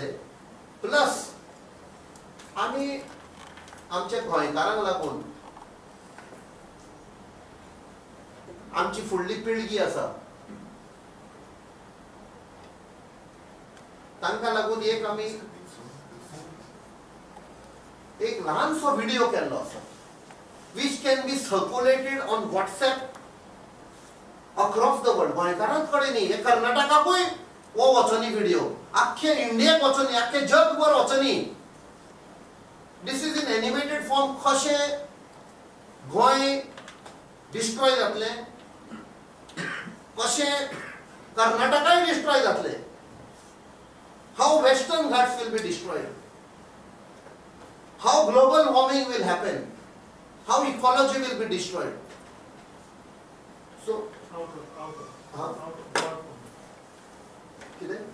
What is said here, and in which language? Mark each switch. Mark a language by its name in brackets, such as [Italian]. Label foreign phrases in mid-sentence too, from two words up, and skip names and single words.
[Konkani] प्लस आमी आमच्या गोंयकारांक लागून आमची फुडली पिळगी आसा तांकां लागून एक आमी एक ल्हानसो व्हिडिओ केल्लो आसा [English] which can be circulated on WhatsApp across the world. [Konkani] गोंयकारांच कडेन न्ही, हे कर्नाटकाकूय हो वचनी व्हिडिओ, आख्खे इंडियेक वचनी, आख्खे जगभर वचनी. [English] This is in animated form. [Konkani] कशें गोंय डिस्ट्रॉय जातले, कशें कर्नाटकाय डिस्ट्रॉय जातले, [English] How Western Ghats will be destroyed, how global warming will happen, how ecology will be destroyed. [Konkani] So कितें